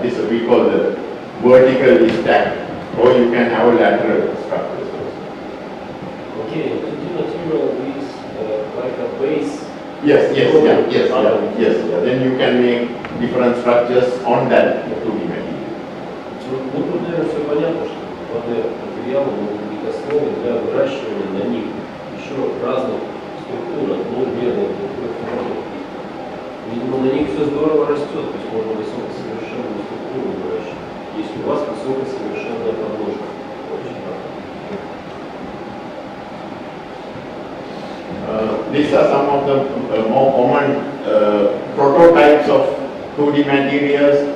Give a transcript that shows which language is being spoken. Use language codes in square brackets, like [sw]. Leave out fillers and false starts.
[en] This we call the vertically stacked, or you can have lateral structures also. Okay, 2D material is like a base. Yes. Then you can make different structures on that 2D material. [ru] Ну, тут, наверное, все понятно, что материалы могут быть основой для выращивания на них еще разных структур, одномерных структур. Видимо, на них все здорово растет, то есть можно высокосовершенную структуру выращивать, если у вас высокосовершенная подложка. Очень [en] These are some of the more common prototypes of 2D materials.